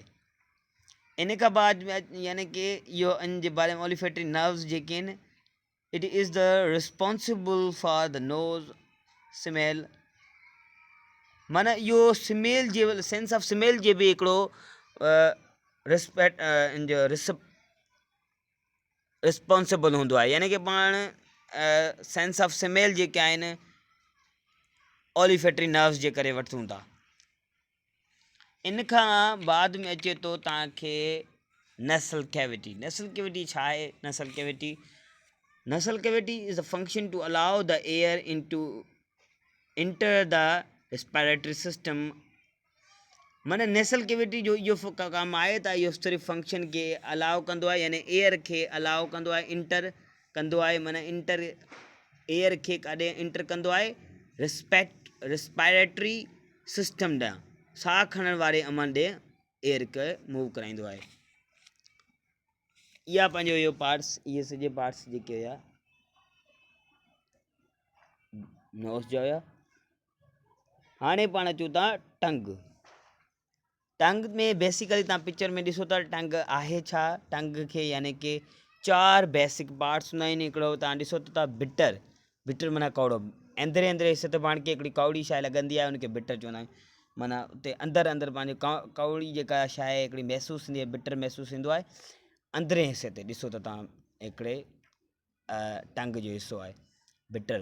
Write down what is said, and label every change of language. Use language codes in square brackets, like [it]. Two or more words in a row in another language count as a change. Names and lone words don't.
[sd] इन खां बाद यानी कि इहो इन जे बारे में [en] olfactory nerves [sd] जेके आहिनि, [en] It is the responsible for the nose smell, [sd] माना इहो स्मेल जे [en] sense of smell [sd] जे बि हिकिड़ो रिस्पॉन्सिबल हूंदो आहे, यानी कि पाण [en] sense of smell [sd] जेके आहिनि [en] olfactory nerves [sd] जे करे वठूं था। इन खां बाद में अचे थो तव्हांखे [en] nasal cavity [sd] छा आहे। [en] nasal cavity is a function to allow the air enter the respiratory system, [sd] माना [en] nasal cavity [sd] जो इहो कमु आहे त इहो सिर्फ़ु फंक्शन खे अलाउ कंदो आहे, यानी एयर खे अलाउ कंदो आहे, इंटर कंदो आहे, माना एयर खे काॾे इंटर कंदो आहे [en] respiratory system [sd] ॾांहुं, साह खणण वारे अमल ॾे एयर खे मूव कराईंदो आहे। इहा पंहिंजो इहो पार्ट्स, इहे सॼे पार्ट्स जेके हुया नोज़ जा हुया। हाणे पाण अचूं था टंग। टंग में बेसिकली तव्हां पिक्चर में ॾिसो था टंग आहे छा। टंग खे यानी कि 4 [en] basic parts [sd] हूंदा आहिनि। हिकिड़ो तव्हां ॾिसो था बिटर, बिटर माना कौड़ो, अंदरे अंदरे हिसे ते पाण खे हिकिड़ी कौड़ी शइ लॻंदी आहे, उनखे बिटर चवंदा आहियूं। माना उते अंदरि अंदरि पंहिंजो कौड़ी जेका शइ हिकिड़ी महसूसु थींदी आहे, बिटर महसूसु थींदो आहे अंदरे हिसे ते। ॾिसो त तव्हां हिकिड़े टंग जो हिसो आहे बिटर।